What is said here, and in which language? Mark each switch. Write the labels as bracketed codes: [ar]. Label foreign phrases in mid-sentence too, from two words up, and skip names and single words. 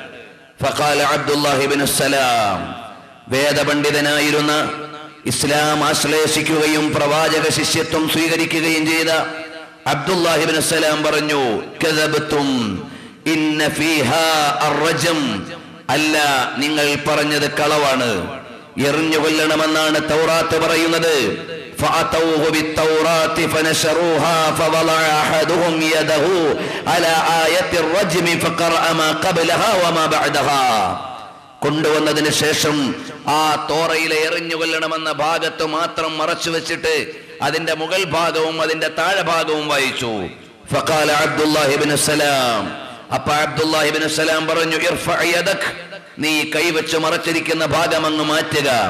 [ml] ഫഖാല അബ്ദുല്ലാഹി ഇബ്നു സലാം, വേദപണ്ഡിതനായിരുന്ന, ഇസ്ലാം ആശ്ലേഷിക്കുകയും പ്രവാചക ശിഷ്യത്വം സ്വീകരിക്കുകയും ചെയ്ത അബ്ദുല്ലാഹി ഇബ്നു സലാം പറഞ്ഞു, [ar] كذبتم إن فيها الرجم, [ml] അല്ല, നിങ്ങൾ പറഞ്ഞത് കളവാണ്, എറിഞ്ഞുകൊല്ലണമെന്നാണ് തൗറാത്ത് പറയുന്നത്. [ar] فأتوه بالتوراة فنشروها فوضع أحدهم يده على آية الرجم فقرأ ما قبلها وما بعدها. [ml] കൊണ്ടുവന്നതിന് ശേഷം ആ തോറയിലെ എറിഞ്ഞുകൊല്ലണമെന്ന ഭാഗത്ത് മാത്രം മറച്ചു വെച്ചിട്ട് അതിന്റെ മുകൾ ഭാഗവും അതിന്റെ താഴെ ഭാഗവും വായിച്ചു. ഫഖാല അബ്ദുല്ലാഹി ഇബ്നു സലാം, അപ്പ അബ്ദുല്ലാഹി ഇബ്നു സലാം പറഞ്ഞു, [ar] ارفع يدك, [ml] നീ കൈവച്ച് മറച്ചിരിക്കുന്ന ഭാഗം അങ്ങ് മാറ്റുക.